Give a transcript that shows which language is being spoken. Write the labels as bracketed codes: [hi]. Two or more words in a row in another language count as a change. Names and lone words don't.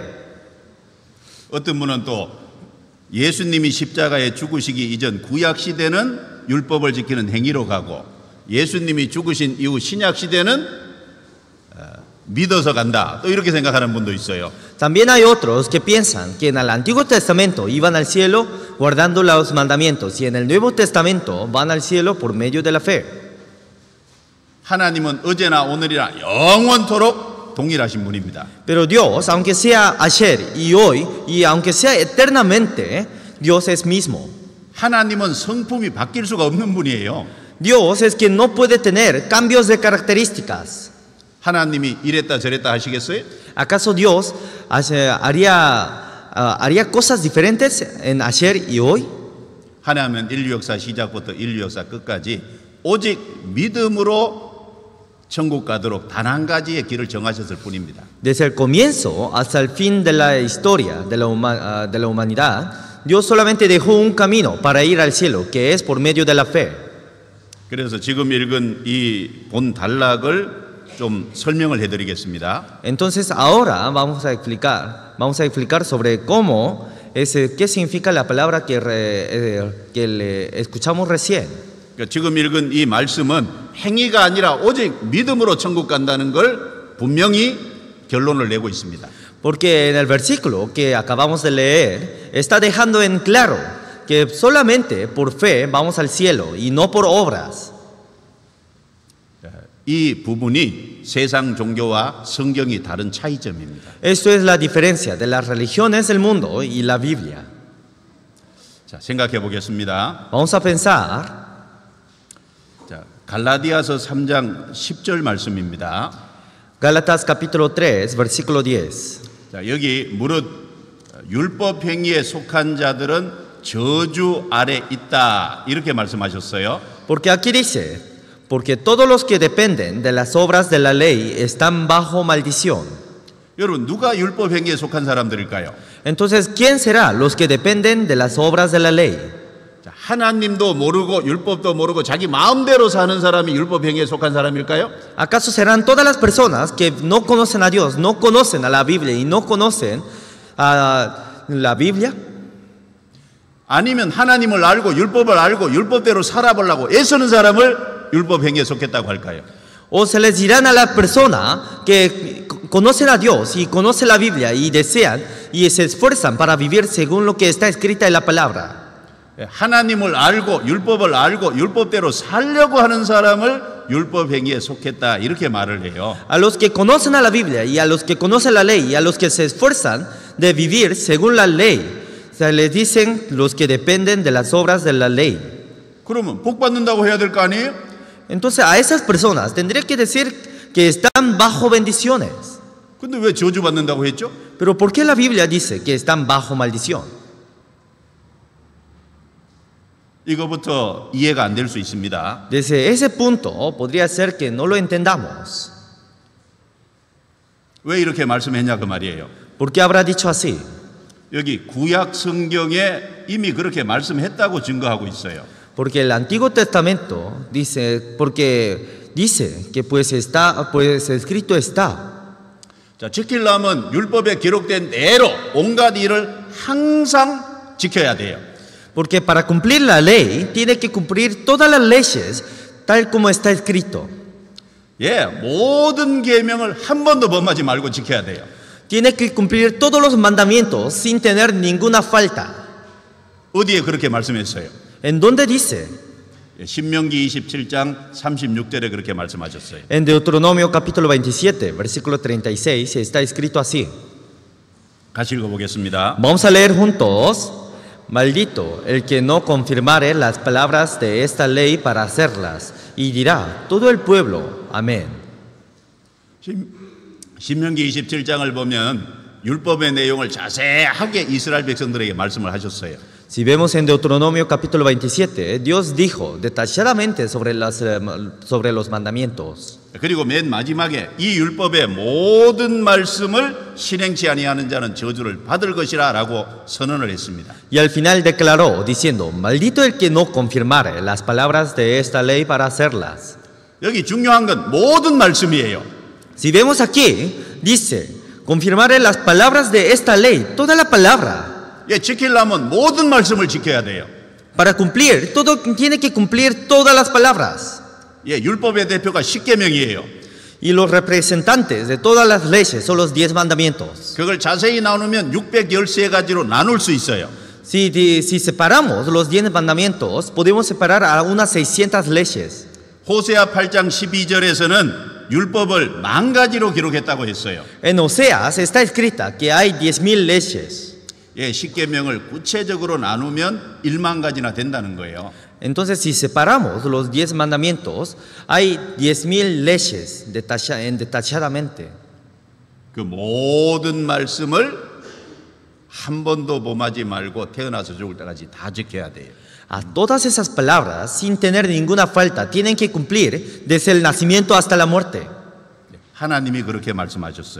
[ko] 어떤 분은 또 예수님이 십자가에 죽으시기 이전 구약 시대는 율법을 지키는 행위로 가고 예수님이 죽으신 이후 신약 시대는 믿어서 간다. 또 이렇게 생각하는 분도 있어요. [es] También hay otros que piensan que en el Antiguo Testamento iban al cielo guardando los mandamientos y en el Nuevo Testamento van al cielo por medio de la fe. [ko] 하나님은 어제나 오늘이나 영원토록 동일하신 분입니다. [es] Pero Dios, aunque sea ayer y hoy y aunque sea eternamente, Dios es mismo. [ko] 하나님은 성품이 바뀔 수가 없는 분이에요. [es] Dios es quien no puede tener cambios de características. [ko] 하나님이 이랬다 저랬다 하시겠어요? [es] ¿Acaso Dios haría cosas diferentes en ayer y hoy? [ko] 하나님은 인류 역사 시작부터 인류 역사 끝까지 오직 믿음으로 천국 가도록 단 한 가지의 길을 정하셨을 뿐입니다. [es] Desde el comienzo hasta el fin de la historia de la humanidad, Dios solamente dejó un camino para ir al cielo, que es por medio de la fe. [ko] 그래서 지금 읽은 이 본 단락을 좀 설명을 해드리겠습니다. [es] Entonces ahora vamos a explicar sobre qué significa la palabra que escuchamos recién. [ko] 그러니까 지금 읽은 이 말씀은 행위가 아니라 오직 믿음으로 천국 간다는 걸 분명히 결론을 내고 있습니다. [es] Porque en el versículo que acabamos de leer está dejando en claro que solamente por fe vamos al cielo y no por obras. [ko] 이 부분이 세상 종교와 성경이 다른 차이점입니다. [es] Esto es la diferencia de las religiones del mundo y la Biblia. [ko] 자, 생각해 보겠습니다. [es] Vamos a pensar. [ko] 자, 갈라디아서 3장 10절 말씀입니다. [es] Gálatas capítulo 3, versículo 10. [ko] 자, 여기 무릇 율법 행위에 속한 자들은 저주 아래 있다. 이렇게 말씀하셨어요. [es] Porque aquí dice, porque todos los que dependen de las obras de la ley están bajo maldición. [ko] 여러분 누가 율법 행위에 속한 사람들일까요? [es] Entonces, ¿quién será los que dependen de las obras de la ley? [ko] 자, 하나님도 모르고 율법도 모르고 자기 마음대로 사는 사람이 율법 행위에 속한 사람일까요? [es] ¿Acaso serán todas las personas que no conocen a Dios, no conocen a la Biblia y no conocen a la Biblia? [ko] 아니면 하나님을 알고 율법을 알고 율법대로 살아보려고 애쓰는 사람을 율법 행위에 속했다고 할까요? [es] ¿O se les dirán a la persona que conocen a Dios y conocen la Biblia y desean y se esfuerzan para vivir según lo que está escrita en la palabra? [ko] 하나님을 알고 율법을 알고 율법대로 살려고 하는 사람을 율법 행위에 속했다 이렇게 말을 해요. [es] A los que conocen a la Biblia y a los que conocen la ley y a los que se esfuerzan de vivir según la ley, se les dicen los que dependen de las obras de la ley. [ko] 그러면 복 받는다고 해야 될 거 아니에요? [es] Entonces a esas personas tendría que decir que están bajo bendiciones. [ko] 근데 왜 저주 받는다고 했죠? [es] Pero ¿por qué la Biblia dice que están bajo maldición? [ko] 이거부터 이해가 안 될 수 있습니다. [es] Desde ese punto podría ser que no lo entendamos. [ko] 왜 이렇게 말씀했냐 그 말이에요. [es] ¿Por qué habrá dicho así? [ko] 여기 구약 성경에 이미 그렇게 말씀했다고 증거하고 있어요. [es] Porque el Antiguo Testamento dice, porque dice que pues escrito está. [ko] 자, 지키려면 율법에 기록된 대로 온갖 일을 항상 지켜야 돼요. [es] Porque para cumplir la ley tiene que cumplir todas las leyes tal como está escrito. [ko] 예, 모든 계명을 한 번도 범하지 말고 지켜야 돼요. [es] Tiene que cumplir todos los mandamientos sin tener ninguna falta. [ko] 어디에 그렇게 말씀했어요? [es] ¿En dónde dice? [ko] 신명기 27장 36절에 그렇게 말씀하셨어요. [es] En Deuteronomio capítulo 27, versículo 36, está escrito así. [ko] 같이 읽어보겠습니다. [es] Vamos a leer juntos. Maldito el que no confirmare las palabras de esta ley para hacerlas, y dirá todo el pueblo, amén. [ko] 신명기 27장을 보면 율법의 내용을 자세하게 이스라엘 백성들에게 말씀을 하셨어요. [es] Si vemos en Deuteronomio capítulo 27, Dios dijo detalladamente sobre los mandamientos. [ko] 그리고 맨 마지막에 이 율법의 모든 말씀을 실행치 아니하는 자는 저주를 받을 것이라 라고 선언을 했습니다. [es] Y al final declaró diciendo, maldito el que no confirmare las palabras de esta ley para hacerlas. [ko] 여기 중요한 건 모든 말씀이에요. [es] Si vemos aquí, dice, confirmare las palabras de esta ley, toda la palabra. [ko] 예, 지키려면 모든 말씀을 지켜야 돼요. [es] Para cumplir, todo tiene que cumplir todas las palabras. [ko] 예, 율법의 대표가 십계명이에요. [es] Y los representantes de todas las leyes son los 10 mandamientos. [ko] 그걸 자세히 나누면 613가지로 나눌 수 있어요. [es] Si separamos los 10 mandamientos, podemos separar a unas 600 leyes. [ko] 호세아 8장 12절에서는 율법을 10,000가지로 기록했다고 했어요. [es] En Oseas está escrita que hay 10,000 leyes. [ko] 예, 십계명을 구체적으로 나누면 10,000가지나 된다는 거예요. [es] Entonces, si separamos los 10 mandamientos, hay 10,000 leyes detalladamente. [ko] 그 모든 말씀을 한 번도 범하지 말고 태어나서 죽을 때까지 다 지켜야 돼요. [es] A todas esas palabras, sin tener ninguna falta, tienen que cumplir desde el nacimiento hasta la muerte. [ko] 하나님이 그렇게 말씀하셨어요.